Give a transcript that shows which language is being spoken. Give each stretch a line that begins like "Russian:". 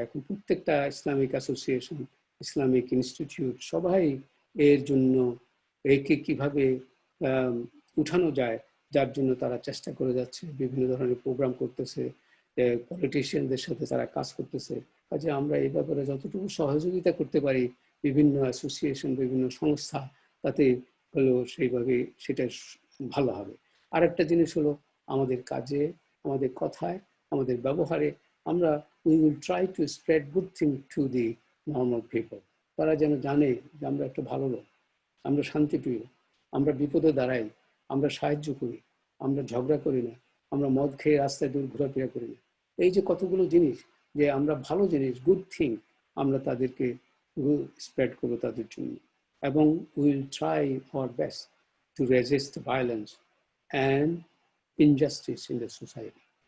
Bangla: এখন প্রত্যেকটা Islamic association, Islamic institute সবাই এর জন্য একে কিভাবে উঠানো যায় যার জন্য তারা চেষ্টা করে যাচ্ছে, বিভিন্ন ধরনের প্রোগ্রাম করতেছে, পলিটিশিয়ানদের সাথে তারা কাজ করতেছে। কাজে আমরা এই ব্যাপারে যতটুকু সহযোগিতা করতে পারি বিভিন্ন অ্যাসোসিয়েশন, বিভিন্ন সংস্থা, তাতে হলো সেইভাবে সেটা ভালো হবে। আরেকটা জিনিস হলো আমাদের কাজে, আমাদের কথায়, আমাদের ব্যবহারে আমরা
English: we will try to spread good thing to the normal people.
Bangla: তারা যেন জানে যে আমরা একটা ভালো লোক, আমরা শান্তিপ্রিয়, আমরা বিপদে দাঁড়াই, আমরা সাহায্য করি, আমরা ঝগড়া করি না, আমরা মদ খেয়ে রাস্তায় দূর ঘোরাফেরা করি না। এই যে কতগুলো জিনিস, যে আমরা ভালো জিনিস, গুড থিং আমরা তাদেরকে স্প্রেড করবো তাদের জন্য, এবং
English: Will try our best to resist violence and injustice in the society.